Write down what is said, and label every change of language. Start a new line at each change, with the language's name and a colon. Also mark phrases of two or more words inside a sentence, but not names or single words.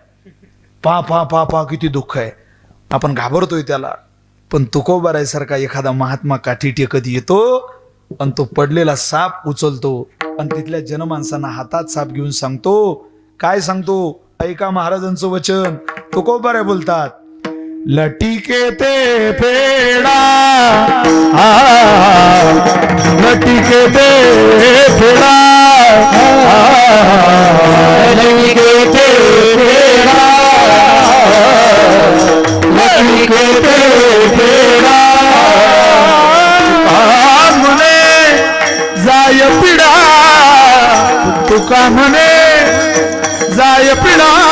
Marathi: पा पा पा पा किती दुःख आहे. आपण घाबरतोय त्याला. पण तुकोबारायसारखा एखादा महात्मा काठी टेकत येतो आणि तो पडलेला साप उचलतो आणि तिथल्या जनमानसांना हातात साप घेऊन सांगतो. काय सांगतो? ऐका महाराजांचं वचन. तुकोबाराय बोलतात, लटिके ते फेडा, लटिके ते फेडा, लटिके ते फेडा, लटिके ते फेडा, म्हणे जाय पिडा, तुका म्हणे जाय पिडा,